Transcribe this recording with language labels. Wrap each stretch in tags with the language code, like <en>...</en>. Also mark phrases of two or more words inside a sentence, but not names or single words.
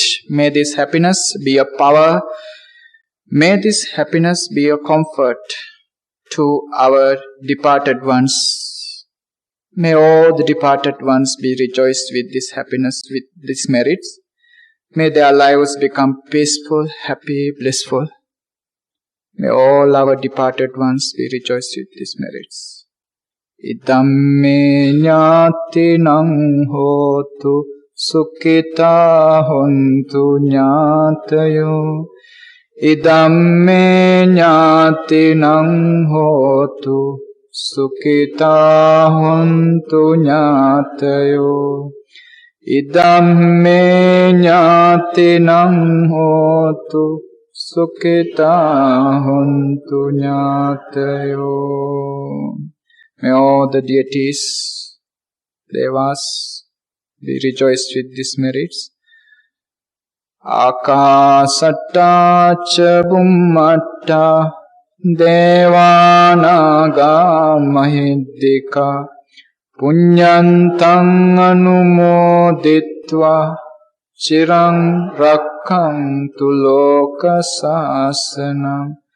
<en>May this happiness be a power. May this happiness be a comfort to our departed ones. May all the departed ones be rejoiced with this happiness, with these merits. May their lives become peaceful, happy, blissful. May all our departed ones be rejoiced with these merits.</en> <pi>Idamme jnatinang hotu sukhita hontu jnatayo. Idamme jnatinang hotu sukhita hontu jnatayo. Idamme jnatinang hotu sukhita hontu jnatayo.</pi> <en>May all the deities, devas, be rejoiced with these merits.</en> <pi>Akasatta cha bummatta devanaga mahiddhika punyantang anumoditva chirang rakkantu loka sasanam.</pi>